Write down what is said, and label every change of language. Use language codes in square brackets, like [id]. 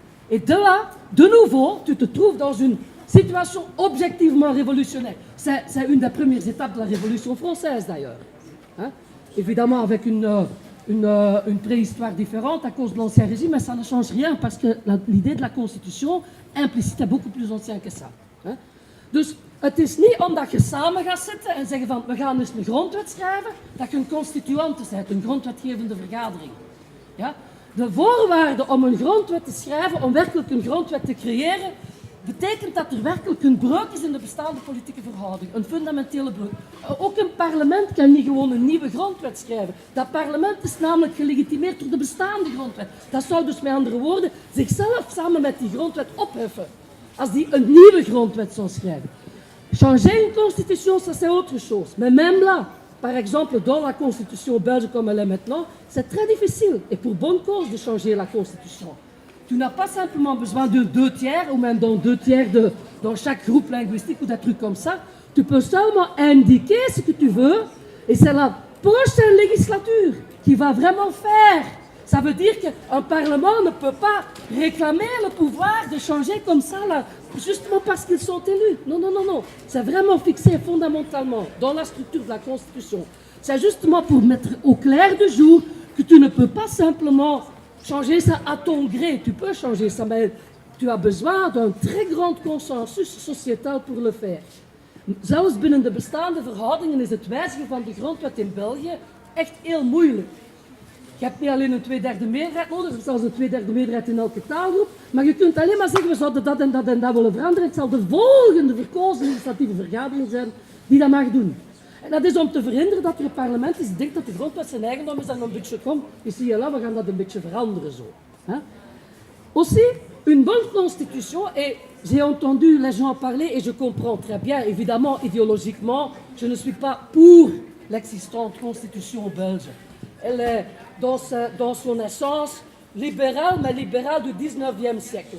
[fr] Et de là, de nouveau, tu te trouves dans une situation objectivement révolutionnaire. C'est une des premières étapes de la Révolution française, d'ailleurs. Évidemment, avec une préhistoire différente à cause de l'Ancien Régime, mais ça ne change rien, parce que l'idée de la Constitution implicite est beaucoup plus ancienne que ça. [nl] Dus het is niet omdat je samen gaat zitten en zeggen van we gaan eens een grondwet schrijven, dat je een constituante bent, een grondwetgevende vergadering. Ja? De voorwaarde om een grondwet te schrijven, om werkelijk een grondwet te creëren, betekent dat er werkelijk een breuk is in de bestaande politieke verhouding. Een fundamentele breuk. Ook een parlement kan niet gewoon een nieuwe grondwet schrijven. Dat parlement is namelijk gelegitimeerd door de bestaande grondwet. Dat zou dus met andere woorden zichzelf samen met die grondwet opheffen. Als die een nieuwe grondwet zou schrijven. [fr] Changer une constitution, ça c'est autre chose. Mais même là, par exemple, dans la constitution belge comme elle est maintenant, c'est très difficile, et pour bonne cause, de changer la constitution. Tu n'as pas simplement besoin de 2 tiers, ou même dans 2 tiers dans chaque groupe linguistique ou des trucs comme ça. Tu peux seulement indiquer ce que tu veux, et c'est la prochaine législature qui va vraiment faire. Ça veut dire qu'un parlement ne peut pas réclamer le pouvoir de changer comme ça, là, justement parce qu'ils sont élus. Non, non, non, non. C'est vraiment fixé fondamentalement dans la structure de la Constitution. C'est justement pour mettre au clair du jour que tu ne peux pas simplement changer ça à ton gré. Tu peux changer ça, mais tu as besoin d'un très grand consensus sociétal pour le faire. [nl] Zelfs binnen de bestaande verhoudingen is het wijzigen van de grondwet in België echt heel moeilijk. Je hebt niet alleen een 2/3 meerderheid nodig, er is zelfs een 2/3 meerderheid in elke taalgroep, maar je kunt alleen maar zeggen we zouden dat en dat en dat willen veranderen. Het zal de volgende verkozen legislatieve vergadering zijn die dat mag doen. En dat is om te verhinderen dat er een parlement is die denkt dat de grondwet zijn eigendom is en een beetje kom, [fr] ici et là, [nl] we gaan dat een beetje veranderen zo. [fr] Aussi, une bonne constitution, et j'ai entendu les gens parler et je comprends très bien, évidemment, idéologiquement, je ne suis pas pour l'existante constitution belge. Elle est dans son essence libérale, mais libérale du 19e siècle.